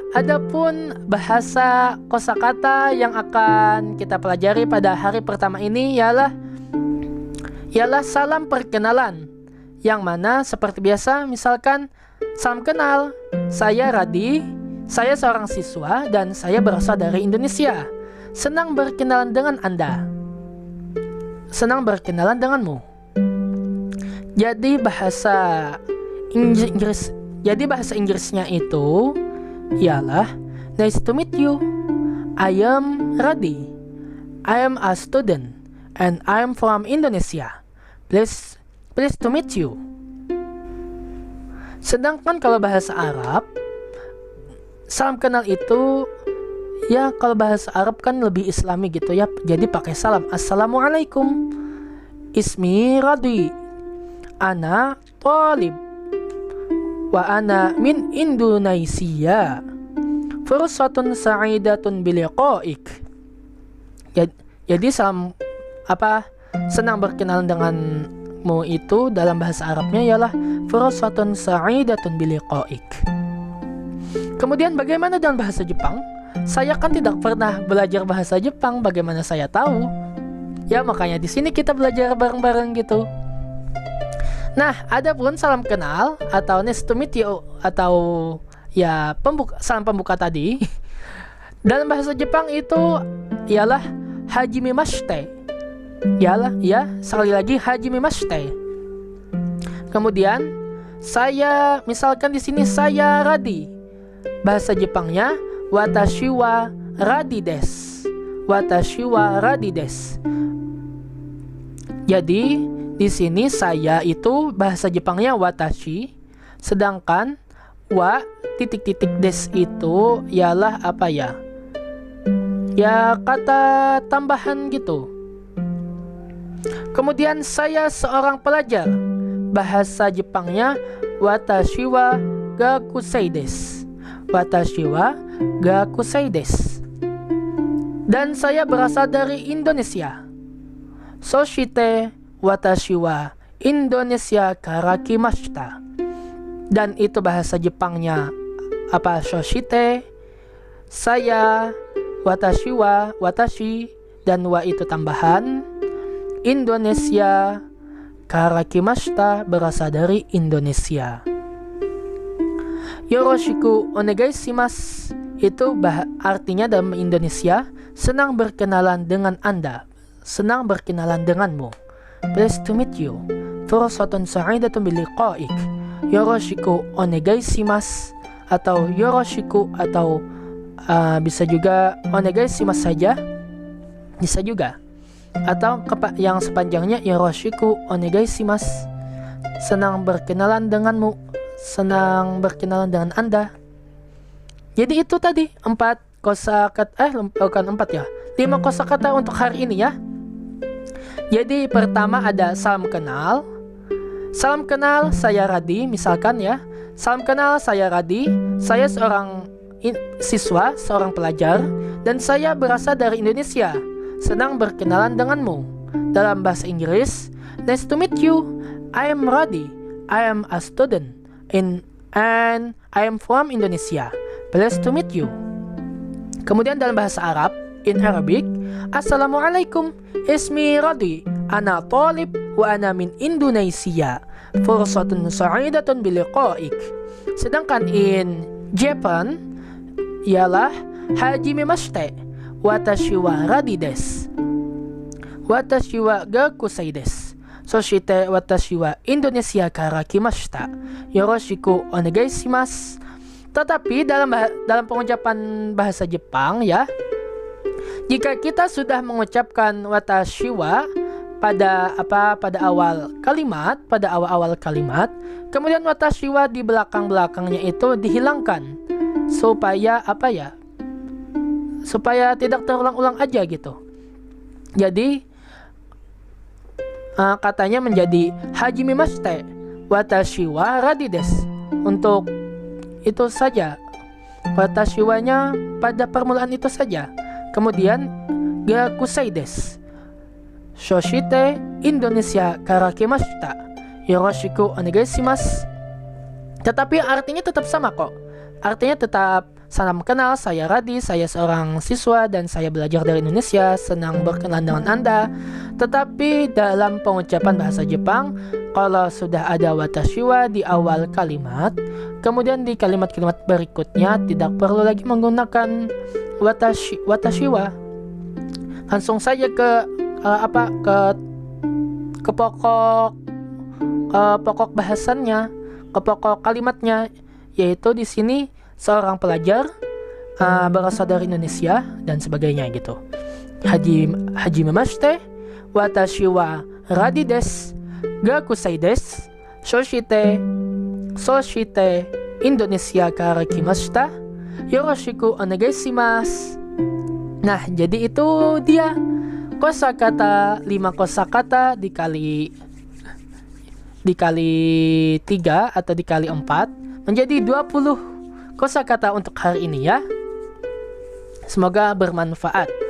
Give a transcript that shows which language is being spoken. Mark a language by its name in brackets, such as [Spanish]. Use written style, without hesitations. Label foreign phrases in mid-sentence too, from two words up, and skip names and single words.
[Indonesian] Adapun bahasa kosakata yang akan kita pelajari pada hari pertama ini ialah salam perkenalan, yang mana seperti biasa, misalkan salam kenal, saya Radi, saya seorang siswa dan saya berasal dari Indonesia. Senang berkenalan dengan Anda. Senang berkenalan denganmu. Jadi bahasa Inggrisnya itu ialah [English] nice to meet you. I am Radi. I am a student and I am from Indonesia. Please to meet you. [Indonesian] Sedangkan kalau bahasa Arab, salam kenal itu ya, kalau bahasa Arab kan lebih islami gitu ya. Jadi pakai salam. Assalamualaikum. [Arabic] اسمي رادي. أنا طالب. وأنا من إندونيسيا. فرصة سعيدة بلقائك. [Indonesian] Jadi salam senang berkenalan denganmu itu dalam bahasa Arabnya ialah [Arabic] فرصة سعيدة بلقائك. [Indonesian] Kemudian bagaimana dengan bahasa Jepang? Saya kan tidak pernah belajar bahasa Jepang, bagaimana saya tahu? Ya, makanya di sini kita belajar bareng-bareng gitu. Nah, ada pun salam kenal atau [English] nice to meet you [Indonesian] atau ya salam pembuka tadi. Dalam bahasa Jepang itu ialah hajimemashite. Sekali lagi hajimemashite. Kemudian saya misalkan di sini saya Radi. Bahasa Jepangnya [Japanese] 私はラディです. 私はラディです. [Indonesian] Jadi di sini saya itu bahasa Jepangnya watashi, sedangkan wa titik-titik des itu ialah apa ya? Ya kata tambahan gitu. Kemudian saya seorang pelajar. Bahasa Jepangnya [Japanese] 私は学生です. 私は学生です. [Indonesian] Dan saya berasal dari Indonesia. [Japanese] そして私はインドネシアから来ました. [Indonesian] Dan itu bahasa Jepangnya apa? Soshite, saya, [Japanese] 私は、私, [Indonesian] dan wa itu tambahan. [Japanese] インドネシアから来ました, [Indonesian] berasal dari Indonesia. [Japanese] よろしくお願いします [Indonesian] itu artinya dalam Indonesia senang berkenalan dengan Anda, senang berkenalan denganmu. [English] Pleased to meet you. [Arabic] فرصة سعيدة بلقائك. [Japanese] よろしくお願いします atau yoroshiku [Indonesian] atau bisa juga [Japanese] お願いします saja. [Indonesian] Bisa juga. Atau yang sepanjangnya [Japanese] よろしくお願いします. [Indonesian] Senang berkenalan denganmu, senang berkenalan dengan Anda. Jadi itu tadi 4 kosakata bukan 4 ya. 5 kosakata untuk hari ini ya. Jadi pertama ada salam kenal. Salam kenal, saya Radi, misalkan ya. Salam kenal, saya Radi. Saya seorang siswa, seorang pelajar, dan saya berasal dari Indonesia. Senang berkenalan denganmu. Dalam bahasa Inggris, [English] nice to meet you. I am Radi. I am a student and I am from Indonesia. Pleased to meet you. [Indonesian] Kemudian dalam bahasa Arab, [English] in Arabic, Assalamualaikum, [Arabic] اسمي رادي، أنا طالب وأنا من إندونيسيا. فرصة سعيدة بلقائك. [Indonesian] Sedangkan [English] in Japan [Indonesian] ialah [Japanese] はじめまして、私はラディです. 私は学生です. そして私はインドネシアから来ました. よろしくお願いします. [Indonesian] Tetapi dalam pengucapan bahasa Jepang ya, jika kita sudah mengucapkan [Japanese] watashi wa [Indonesian] pada awal kalimat, kemudian [Japanese] watashi wa [Indonesian] di belakangnya itu dihilangkan supaya supaya tidak terulang-ulang aja gitu. Jadi katanya menjadi [Japanese] はじめまして私はラディです. [Indonesian] Untuk itu saja, [Japanese] watashi wa- [Indonesian] nya pada permulaan itu saja. [Japanese] Kemudian 学生です. そしてインドネシアから来ました. よろしくお願いします. [Indonesian] Tetapi artinya tetap sama kok. Artinya tetap salam kenal, saya Radi, saya seorang siswa dan saya belajar dari Indonesia, senang berkenalan dengan Anda. Tetapi dalam pengucapan bahasa Jepang, kalau sudah ada [Japanese] watashi wa [Indonesian] di awal kalimat, kemudian di kalimat-kalimat berikutnya tidak perlu lagi menggunakan [Japanese] watashi wa. [Indonesian] Langsung saja ke pokok bahasannya, ke pokok kalimatnya, yaitu di sini seorang pelajar berasal dari Indonesia dan sebagainya gitu. [Japanese] はじめまして私はラディです. 学生です。そしてインドネシアから来ました. よろしくお願いします. [Indonesian] Nah, jadi itu dia kosakata 5 kosakata dikali 3 atau dikali 4 menjadi 20 kosakata untuk hari ini ya. Semoga bermanfaat.